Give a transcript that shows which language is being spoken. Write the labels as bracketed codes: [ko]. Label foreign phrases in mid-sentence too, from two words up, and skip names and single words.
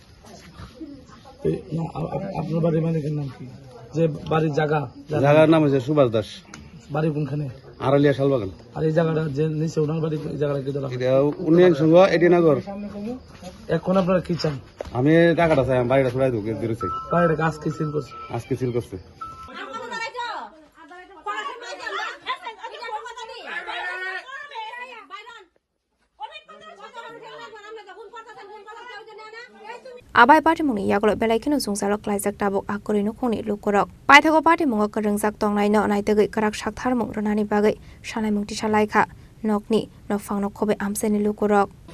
[bn] আপনার বাড়ির মালিকের নাম কি যে বাড়ির জায়গার নাম হচ্ছে সুভাষ দাস বাড়ি কোনখানে আড়ালিয়া শালবাগান আর এই জায়গাটা যে নিচে ওনার বাড়ি জায়গাটা কি দেওয়া উন্নয়ন সংঘ এডিনগর এখন আপনারা কি চান আমি টাকাটা চাই বাড়িটা ছড়াই দেবো দিতে চাই বাড়িটাকে আজকে সিল করছে [trp] Abai party muni yaglo belai kinu sungsalo klaijak tabuk akorino khoni lukorok paithago party mungo karengjak tongnai no naitegi karak sakthar mung ronani bagai sanai mungti salai kha nokni nokfangno khobe amseni lukorok